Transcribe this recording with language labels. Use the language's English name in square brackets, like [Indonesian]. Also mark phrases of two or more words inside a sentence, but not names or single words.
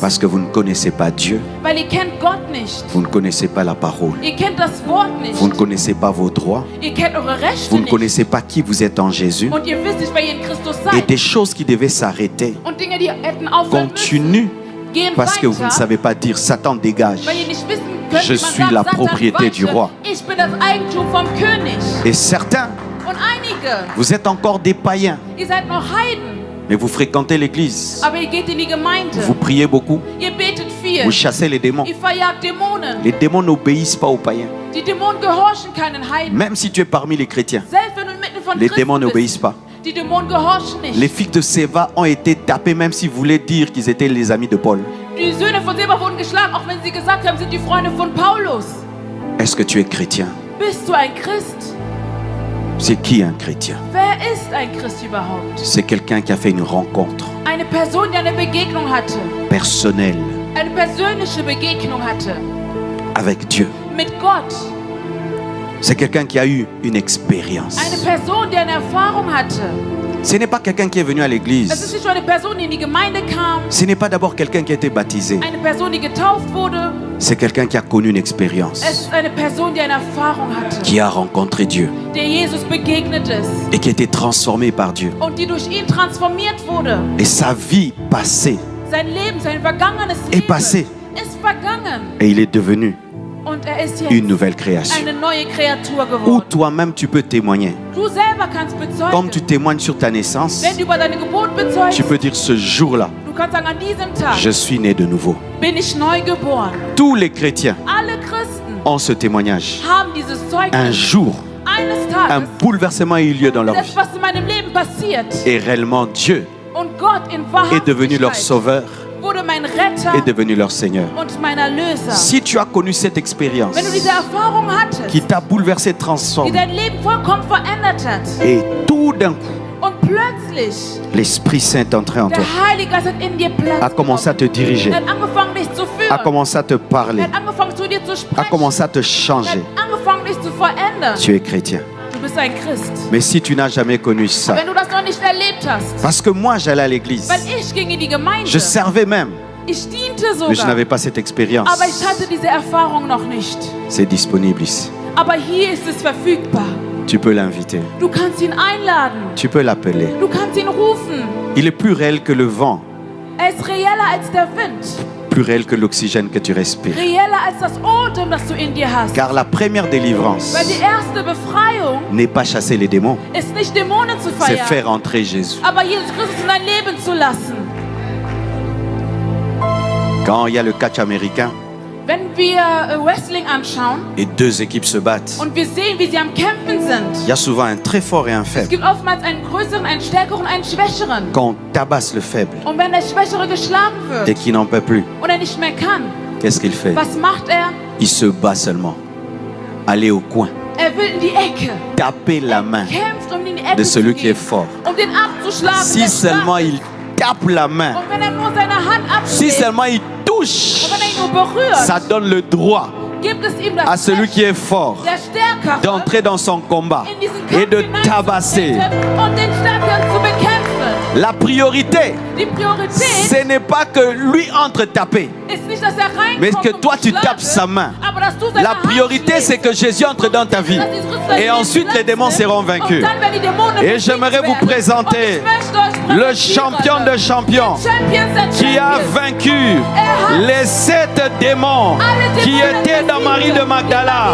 [French] parce que vous ne connaissez pas Dieu, [German] weil ihr kennt Gott nicht. [French] vous ne connaissez pas la parole, [German] Ihr kennt das Wort nicht. [French] vous ne connaissez pas vos droits, [German] Ihr kennt eure Rechte [French] vous ne [German] nicht. [French] connaissez pas qui vous êtes en Jésus. [German] Und ihr wisst nicht, wer ihr in Christus [French] Et [German] seid. [French] des choses qui devaient s'arrêter [German] Und Dinge, die hätten aufhören müssen, [French] continuent [German] gehen [French] parce que vous ne [German] weiter, [French] savez pas dire Satan dégage. [German] weil ihr nicht wissen könnt, [French] Je [German] wie man [French] suis [German] sagt, [French] la [German] Satan, [French] propriété du [German] weiche, [French] roi. [German] ich bin das Eigentum vom König. [French] Et certains, [German] Und einige, [French] vous êtes encore des païens, [German] ihr seid noch Heiden, [French] mais vous fréquentez l'église, [German] aber ihr geht in die Gemeinde. [French] vous priez beaucoup, [German] Ihr betet viel. [French] vous chassez les démons. [German] Ihr verjagt Dämonen. [French] Les démons n'obéissent pas aux païens. [German] Die Dämonen gehorchen keinen Heiden. [French] Même si tu es parmi les chrétiens, [German] Selbst wenn du mitten von [French] les [German] Christen [French] démons [German] bist, [French] n'obéissent pas. [German] die Dämonen gehorchen nicht. [French] Les filles de Séva ont été tapées même s'ils voulaient dire qu'ils étaient les amis de Paul. [German] Die Söhne von Seba wurden geschlagen, auch wenn sie gesagt haben, sind die Freunde von Paulus. [French] Est-ce que tu es chrétien? [German] Bist du ein Christ? [French] C'est qui un chrétien? [German] Wer ist ein Christ überhaupt? [French] C'est quelqu'un qui a fait une rencontre [German] Eine Person, die eine Begegnung hatte. [French] personnelle [German] Eine persönliche Begegnung hatte. [French] avec Dieu. [German] Mit Gott. [French] C'est quelqu'un qui a eu une expérience. [German] Eine Person, die eine Erfahrung hatte. [French] Ce n'est pas quelqu'un qui est venu à [German] Es ist [French] l'église. [German] nicht nur eine Person, die in die Gemeinde kam. [French] Ce n'est pas d'abord quelqu'un qui a été baptisé. [German] Eine Person, die getauft wurde. [French] C'est quelqu'un qui a connu une [German] Es [French] expérience, [German] ist eine Person, die eine Erfahrung hatte. [French] qui a rencontré Dieu [German] Der Jesus begegnet ist. [French] et qui a été transformé par Dieu. [German] Und die durch ihn transformiert wurde. [French] Et sa vie passée, [German] Sein Leben, sein vergangenes [French] Est passé. [German] Leben ist vergangen. [French] et il est devenu [German] Und er ist [French] une [German] jetzt [French] nouvelle création. [German] eine neue Kreatur [French] Ou [German] geworden. [French] toi-même tu peux témoigner. [German] Du selber kannst [French] Comme tu [German] bezeugen. [French] témoignes sur ta naissance, [German] Wenn du über deine Geburt [French] tu [German] bezeugst, [French] peux dire ce jour-là, [German] du kannst sagen, an diesem Tag [French] je suis né de nouveau. [German] bin ich neu geboren. [French] Tous les chrétiens [German] Alle Christen [French] ont ce témoignage. [German] haben dieses [French] Un [German] Zeugnis. [French] jour, [German] Eines [French] un [German] Tages, [French] bouleversement a eu lieu dans leur [German] das, [French] vie. [German] was in meinem Leben passiert. [French] Et réellement, Dieu [German] Und Gott in [French] est devenu leur [German] Wahrhaftigkeit [French] sauveur, [German] wurde mein Retter [French] est devenu leur Seigneur. [German] und mein Erlöser. [French] Si tu as connu cette expérience [German] Wenn du diese Erfahrung hattest, [French] qui t'a bouleversé, [German] die [French] transformé, [German] dein Leben vollkommen verändert hat, [French] et tout d'un coup, [German] und plötzlich [French] l'Esprit Saint est entré en toi, [German] der Heilige Geist hat in dir Platz [French] a commencé à te [German] genommen. [French] diriger, [German] Er hat angefangen, dich zu [French] a [German] führen. [French] commencé à te parler, [German] Er hat angefangen, zu dir zu [French] a [German] sprechen. [French] commencé à te [German] Er [French] changer. [German] hat angefangen, dich zu verändern. [French] Tu es chrétien. [German] Du bist ein Christ. [French] Mais si tu n'as jamais connu ça, [German] Wenn du das noch nicht erlebt hast, [French] parce que moi j'allais à l'église, [German] weil ich ging in die Gemeinde, [French] je servais même, [German] ich diente [French] mais je [German] sogar, [French] n'avais pas cette expérience. [German] aber ich hatte diese Erfahrung noch nicht. [French] C'est disponible ici. [German] Aber hier ist es verfügbar. [French] Tu peux l'inviter, [German] Du kannst ihn einladen. [French] tu peux l'appeler. [German] Du kannst ihn rufen. [French] Il est plus réel que le vent, [German] Er ist realer als der Wind. [French] plus réel que l'oxygène que tu respires. [German] Realer als das Atem, das du in dir hast. [French] Car la première délivrance [German] Weil die erste Befreiung [French] n'est pas chasser les démons, [German] ist nicht Dämonen zu [French] c'est [German] feiern, [French] faire entrer Jésus. [German] aber Jesus Christus in dein Leben zu lassen. [French] Quand il y a le catch américain [German] Wenn wir Wrestling anschauen [French] et deux équipes se battent, [German] und wir sehen, wie sie am Kämpfen sind, [French] il y a souvent un très fort et un [German] es [French] faible. [German] gibt oftmals einen größeren, einen stärkeren, einen schwächeren. [French] Quand on tabasse le faible [German] Und wenn der Schwächere geschlagen [French] et [German] wird [French] qui n'en peut plus, [German] und er nicht mehr kann, [French] qu'est-ce qu'il fait? [German] was macht er? [French] Il se bat seulement. Aller au coin, [German] Er will in die Ecke. [French] taper la main [German] Kämpft, um in die Ecke [French] de [German] zu [French] celui qui est [German] gehen, [French] fort. [German] um den abzuschlagen. [French] Si [German] der [French] seulement [German] stark [French] il tape la main, [German] ist. Und wenn er nur seine Hand [French] si [German] abschlägt [French] seulement il touche, [German] und wenn er ihn nur berührt, [French] ça donne le droit [German] gibt es ihm [French] à [German] das [French] celui [German] Recht, [French] qui est fort [German] der Stärkere, [French] d'entrer dans son combat [German] in diesen [French] et [German] Kampf [French] de tabasser. [German] hineinzutreten und den Stärkeren zu bekämpfen. [French] La priorité, [German] Die Priorität [French] ce n'est pas que lui entre taper, [German] ist nicht, dass er reinkommt [French] mais que [German] und [French] toi tu [German] schlagen, [French] tapes sa main. [German] aber dass du seine [French] La [German] Hand [French] priorité, [German] schlägst. [French] c'est que Jésus entre dans ta vie. Et ensuite, les démons seront vaincus. Et j'aimerais vous présenter le champion de champions qui a vaincu les 7 démons qui étaient dans Marie de Magdala.